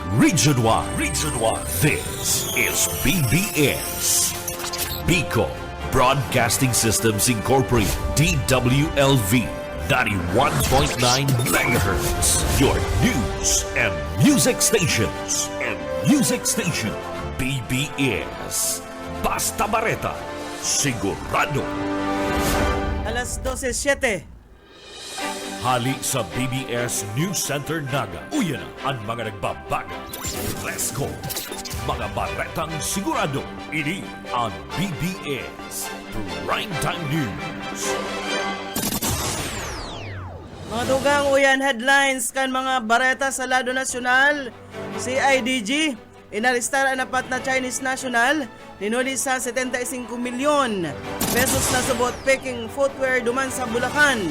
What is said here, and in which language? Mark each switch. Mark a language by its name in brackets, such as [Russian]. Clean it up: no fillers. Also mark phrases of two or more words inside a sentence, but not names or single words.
[English] Region 1. Region 1. This is BBS. Bicol Broadcasting Systems Incorporated. DWLV. 91.9 megahertz. Your news and music stations. [Bikol] BBS. Basta Bareta. Sigurado. Alas 12:07. Hali sa BBS News Center Naga. Uyan na ang mga nagbabaga. [English] Let's go! [Bikol] Mga baretang sigurado. Ini ang BBS Primetime News. Mga dugang uyan headlines kan mga bareta sa lado nasyonal. CIDG, inaristar ang apat na [English] Chinese national, [Bikol] ninuli sa 75 milyon pesos na subot peking footwear duman sa Bulacan.